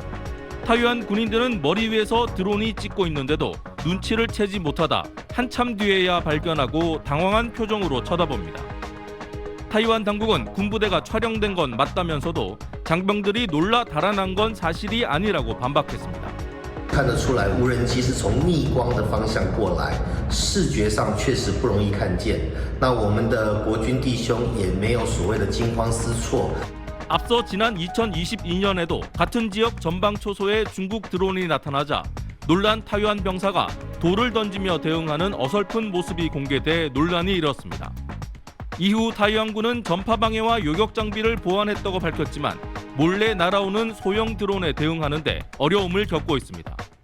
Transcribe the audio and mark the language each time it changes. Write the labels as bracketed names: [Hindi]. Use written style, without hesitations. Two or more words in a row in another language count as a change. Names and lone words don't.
[Korean] 타이완 군인들은 머리 위에서 드론이 찍고 있는데도 눈치를 채지 못하다 한참 뒤에야 발견하고 당황한 표정으로 쳐다봅니다. 타이완 당국은 군부대가 촬영된 건 맞다면서도 장병들이 놀라 달아난 건 사실이 아니라고 반박했습니다. [Chinese] 看得出来，无人机是从逆光的方向过来，视觉上确实不容易看见。那我们的国军弟兄也没有所谓的惊慌失措。 [Korean] 앞서 지난 2022년에도 같은 지역 전방 초소에 중국 드론이 나타나자 놀란 타이완 병사가 돌을 던지며 대응하는 어설픈 모습이 공개돼 논란이 일었습니다. 이후 타이완군은 전파 방해와 요격 장비를 보완했다고 밝혔지만 몰래 날아오는 소형 드론에 대응하는데 어려움을 겪고 있습니다.